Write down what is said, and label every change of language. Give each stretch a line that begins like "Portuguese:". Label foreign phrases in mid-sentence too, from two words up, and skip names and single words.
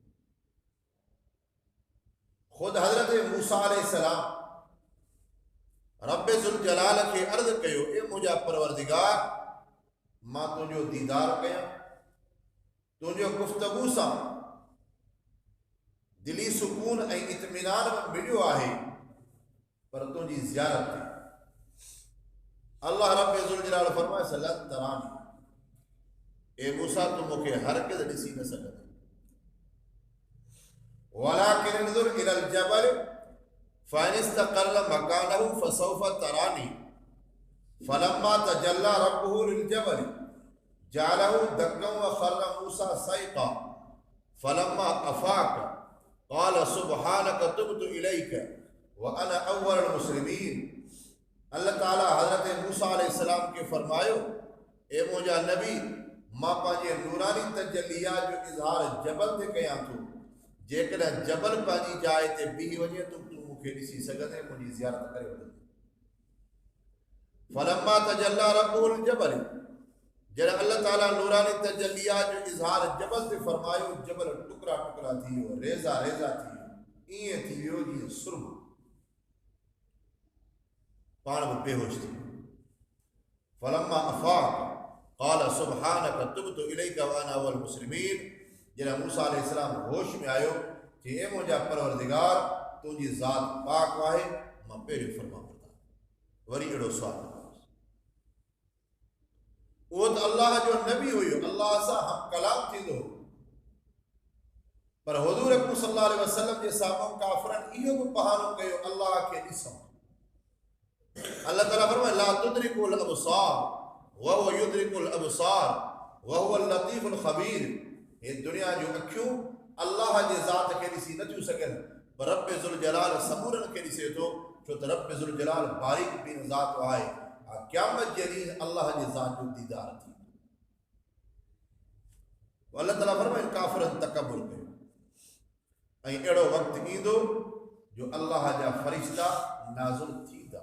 Sindhi: ख़ुदि हज़रत मूसा अलैहिस्सलाम
Arabic: رب ذو الجلال
Sindhi: खे अर्ज़ कयो, ए मुंहिंजा परवरदिगार, मां तुंहिंजो दीदार कयां, तुंहिंजो गुफ़्तगू सां दिली सुकून ऐं इत्मीनान में मिलियो आहे, पर तुंहिंजी ज़ियारत ते अल्लाह
Arabic: رب ذو الجلال
Sindhi: फरमाए
Arabic: لن تراني,
Sindhi: ए मूसा तू मूंखे हरगिज़ ॾिसी न सघंदे।
Arabic: ولكن انظر إلى الجبل فإن استقر مكانه فسوف تراني فلما تجلى ربه للجبل جعله دكا وخر موسى صعقا فلما أفاق قال سبحانك تبت إليك وأنا أول المسلمين.
Sindhi: अल्लाह ताला हज़रत मूसा अलैहिस्सलाम के फरमायो, ए मुंहिंजा नबी, मां पंहिंजे नूरानी तजल्लियात जो इज़हार जबल ते कयां थो। जेकॾहिं जबल पंहिंजी जाइ ते बीह वञे त तूं मूंखे ॾिसी सघंदे, मुंहिंजी ज़ियारत करे वठंदे।
Arabic: فلما تجلى ربه للجبل,
Sindhi: जॾहिं अल्लाह ताला नूरानी तजल्लियात जो इज़हार जबल ते फरमायो, जबल टुकड़ा टुकड़ा थी वियो, रेज़ा रेज़ा थी वियो, ईअं थी वियो जीअं सुर्म, पाण बि बेहोश थी वियो।
Arabic: فلما أفاق قال سبحانك تبت إليك وأنا أول المسلمين.
Sindhi: जॾहिं मूसा अलैहिस्सलाम होश में आयो कि ए मुंहिंजा परवरदिगार, तुंहिंजी ज़ात पाक आहे, मां पहिरियों फर्मा बरदार। वरी अहिड़ो सुवाल न कयोसि। उहो त अल्लाह जो नबी हुयो, अल्लाह सां हम कलाम थींदो, पर हुज़ूर अकरम
Arabic: صلى الله عليه وسلم
Sindhi: जे साम्हूं काफ़िरनि इहो बि बहानो कयो, अल्लाह खे ॾिसूं। अल्लाह ताला फरमाए
Arabic: لا تدركه الأبصار وهو يدرك الأبصار وهو اللطيف الخبير.
Sindhi: ये दुनिया जो अखियूं अल्लाह जे ज़ात खे ॾिसी नथियूं सघनि, पर
Arabic: رب ذو الجلال
Sindhi: समूरनि खे ॾिसे थो, छो त
Arabic: رب ذو الجلال
Sindhi: बारीक बीन ज़ात आहे। क़यामत जे ॾींहुं अल्लाह जे ज़ात जो दीदार थींदो। अल्लाह ताला फरमाए काफ़िरनि तकबुर कयो, ऐं अहिड़ो वक़्तु ईंदो जो अल्लाह जा फ़रिश्ता नाज़िल थींदा।